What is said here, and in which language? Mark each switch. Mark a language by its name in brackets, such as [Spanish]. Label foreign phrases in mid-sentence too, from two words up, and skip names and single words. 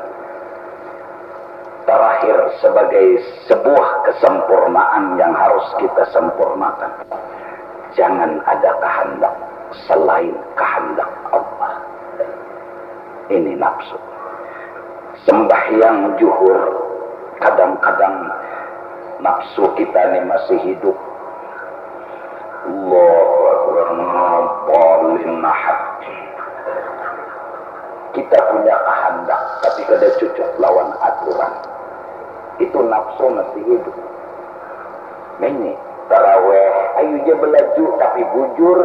[Indonesian] Terakhir sebagai sebuah kesempurnaan yang harus kita sempurnakan, jangan ada kehendak selain kehendak Allah. Ini nafsu. Sembahyang zuhur, kadang-kadang nafsu kita ini masih hidup. [Arabic] الله أكبر, ngabalin nahad. [Indonesian] Kita punya kehendak tapi kada cocok lawan aturan. Itu nafsu masih hidup. [Banjar] Ini taraweh, ayo je belaju tapi bujur.